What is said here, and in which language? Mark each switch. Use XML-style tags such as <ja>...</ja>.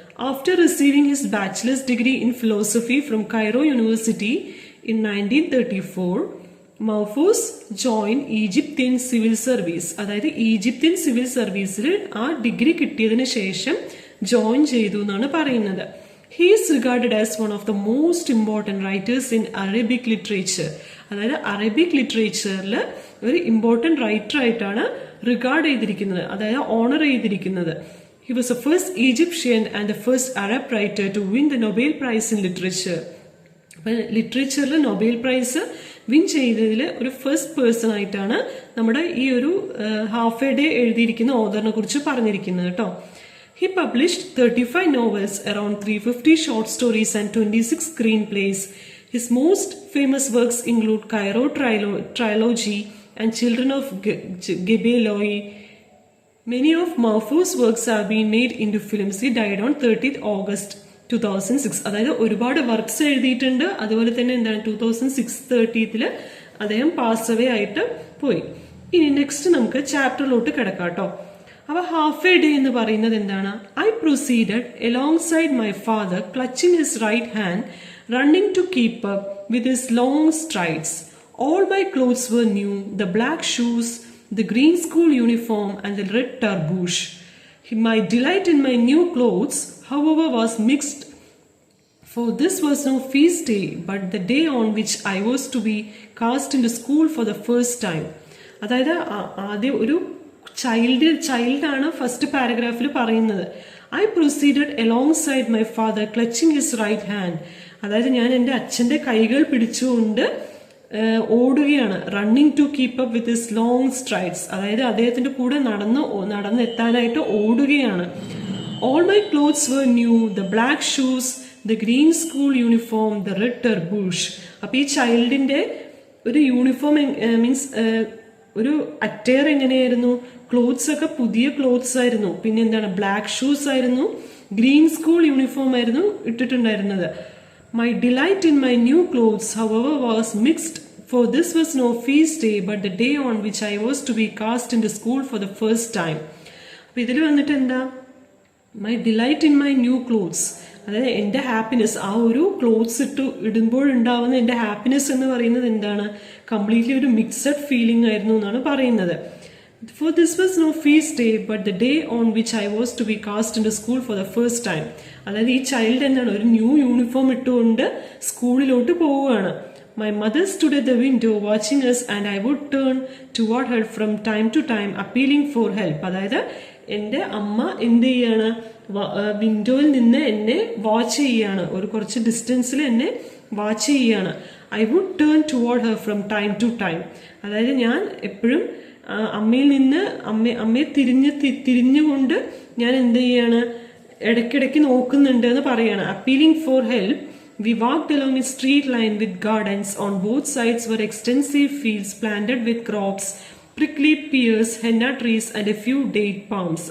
<en>After receiving his bachelor's degree in philosophy from Cairo university in 1934, Mahfouz join Egyptian civil service.</en> <ml>അതായത് Egyptian civil സർവീസിൽ ആ degree കിട്ടിയതിന് ശേഷം join ചെയ്തു എന്നാണ് പറയുന്നത്.</ml> <en>He is regarded as one of the most important writers in Arabic literature.</en> <ml>അതായത് Arabic ലിറ്ററേച്ചറിൽ ഒരു ഇമ്പോർട്ടന്റ് റൈറ്റർ ആയിട്ടാണ് റിഗാർഡ് ചെയ്തിരിക്കുന്നത്, അതായത് ഓണർ ചെയ്തിരിക്കുന്നത്.</ml> <en>He was the first Egyptian and the first Arab writer to win the Nobel Prize in Literature.</en> <ml>അപ്പം ലിറ്ററേച്ചറിൽ Nobel prize win ചെയ്തതിൽ ഒരു first person ആയിട്ടാണ് നമ്മുടെ ഈ ഒരു ഹാഫ് എ ഡേ എഴുതിയിരിക്കുന്ന ഓതറിനെ കുറിച്ച് പറഞ്ഞിരിക്കുന്നത് കേട്ടോ.</ml> <en>He published 35 novels, around 350 short stories and 26 screenplays. His most famous works include Cairo Trilogy and Children of Gebeloi. Many of Mahfouz's works have been made into films. He died on 30th August 2006.</en> <ml>അതായത് ഒരുപാട് works എഴുതിയിട്ടുണ്ട്. അതുപോലെ തന്നെ എന്താണ് 2006 30th അദ്ദേഹം pass away ആയിട്ട് പോയി. ഇനി നെക്സ്റ്റ് നമുക്ക് ചാപ്റ്ററിലോട്ട് കിടക്കാം കേട്ടോ. അപ്പൊ ഹാഫ് എ ഡേ എന്ന് പറയുന്നത് എന്താണ്?</ml> <en>I proceeded alongside my father, clutching his right hand, running to keep up with his long strides. All my clothes were new, the black shoes, the green school uniform and the red tarbouche. My delight in my new clothes, however, was mixed, for this was no feast day, but the day on which I was to be cast into school for the first time.</en> <ml>അതായത് ആദ്യം ഒരു ചൈൽഡാണ് first പാരഗ്രാഫിൽ പറയുന്നത്.</ml> <en>I proceeded alongside my father, clutching his right hand.</en> <ml>അതായത് ഞാൻ എൻ്റെ അച്ഛൻ്റെ കൈകൾ പിടിച്ചുകൊണ്ട് ഓടുകയാണ്.</ml> <en>Running to keep up with his long strides.</en> <ml>അതായത് അദ്ദേഹത്തിന്റെ കൂടെ നടന്നെത്താനായിട്ട് ഓടുകയാണ്.</ml> <en>All my clothes were new, the black shoes, the green school uniform, the red tarbouche.</en> <ml>അപ്പൊ ഈ ചൈൽഡിന്റെ ഒരു യൂണിഫോം മീൻസ് ഒരു അറ്റയർ എങ്ങനെയായിരുന്നു? ക്ലോത്ത്സ് ഒക്കെ പുതിയ ക്ലോത്ത്സ് ആയിരുന്നു. പിന്നെ എന്താണ്? ബ്ലാക്ക് ഷൂസ് ആയിരുന്നു, ഗ്രീൻ സ്കൂൾ യൂണിഫോം ആയിരുന്നു ഇട്ടിട്ടുണ്ടായിരുന്നത്.</ml> <en>My delight in my new clothes, however, was mixed, for this was no feast day, but the day on which I was to be cast into school for the first time.</en> <ml>അപ്പൊ ഇതിൽ വന്നിട്ട് എന്താ?</ml> <en>My delight in my new clothes,</en> <ml>അതായത് എൻ്റെ happiness, ആ ഒരു clothes ഇടുമ്പോഴുണ്ടാവുന്ന എൻ്റെ happiness എന്ന് പറയുന്നത് എന്താണ്? കംപ്ലീറ്റ്ലി ഒരു മിക്സഡ് ഫീലിംഗ് ആയിരുന്നു എന്നാണ് പറയുന്നത്.</ml> <en>For this was no feast day, but the day on which I was to be cast into school for the first time.</en> <ml>അതായത് ഈ ചൈൽഡ് എന്താണ്? ഒരു ന്യൂ യൂണിഫോം ഇട്ടുകൊണ്ട് സ്കൂളിലോട്ട് പോവുകയാണ്.</ml> <en>My mother stood at the window watching us and I would turn toward her from time to time appealing for help.</en> <ml>അതായത് എൻ്റെ അമ്മ എന്ത് ചെയ്യാണ്? വിൻഡോയിൽ നിന്ന് എന്നെ വാച്ച് ചെയ്യാണ്. ഒരു കുറച്ച് ഡിസ്റ്റൻസിൽ എന്നെ വാച്ച് ചെയ്യാണ്.</ml> <en>I would turn toward her from time to time.</en> <ml>അതായത് ഞാൻ എപ്പോഴും അമ്മയിൽ നിന്ന് അമ്മയെ തിരിഞ്ഞുകൊണ്ട് ഞാൻ എന്ത് ചെയ്യാണ്? ഇടയ്ക്കിടയ്ക്ക് നോക്കുന്നുണ്ട് എന്ന് പറയാണ്.</ml> <en>Appealing for help. We walked along a street line with gardens. On both sides were extensive fields planted with crops, prickly pears, henna trees and a few date palms.</en>